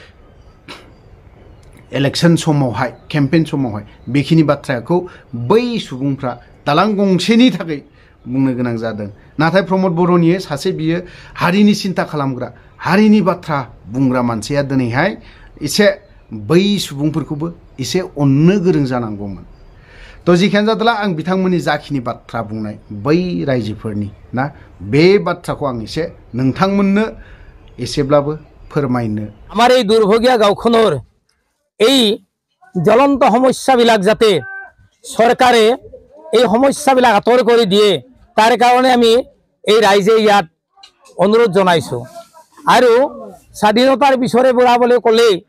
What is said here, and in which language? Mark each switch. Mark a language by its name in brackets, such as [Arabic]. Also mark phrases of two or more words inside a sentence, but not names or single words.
[Bodo] इलेक्शन समावहाय केम्पेन समावहाय बेखिनि बाथ्राखौ बै सुबुंफ्रा दालां गंसेनि थाखाय बुंनो गोनां जादों नाथाय प्रमद बर'नि सासे बियो हारिनि सिन्था खालामग्रा हारिनि बाथ्रा बुंग्रा मानसिया दिनैहाय एसे बै सुबुंफोरखौबो एसे अननो गोरों जानांगौमोन थ' जिखियानो जादोला आं बिथांमोननि जाखिनि बाथ्रा बुंनाय बै रायजोफोरनि ना बे बाथ्राखौ आं एसे नोंथांमोननो एसेब्लाबो फोरमायनो [Assamese] আমার এই দুর্ভগীয়া গাঁওখনৰ এই জ্বলন্ত সমস্যাবিলাক যাতে চৰকাৰে এই সমস্যাবিলাক আঁতৰ কৰি দিয়ে তাৰ কাৰণে আমি এই ৰাইজে ইয়াত অনুৰোধ জনাইছো আৰু স্বাধীনতাৰ পিছৰে পৰা বুলি ক'লে